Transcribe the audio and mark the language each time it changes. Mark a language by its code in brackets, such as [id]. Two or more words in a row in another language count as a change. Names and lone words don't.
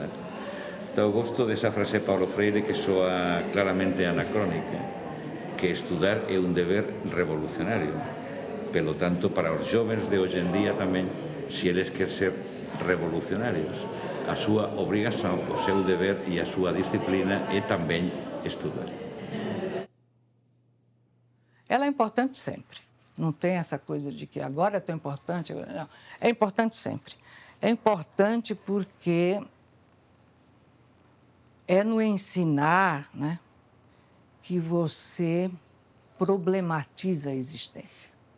[gl] Eu gosto desa frase de Paulo Freire que soa claramente anacrónica, que estudar é un deber revolucionario. [pt] Pelo tanto, [gl] para os jovens de hoxe en día tamén, se eles queren ser revolucionarios, a súa obrigação, o seu deber e a súa disciplina é também estudar. [pt] Ela é importante sempre. Não tem essa coisa de que agora é tão importante. Não. É importante sempre. É importante porque é no ensinar, né, que você problematiza a existência.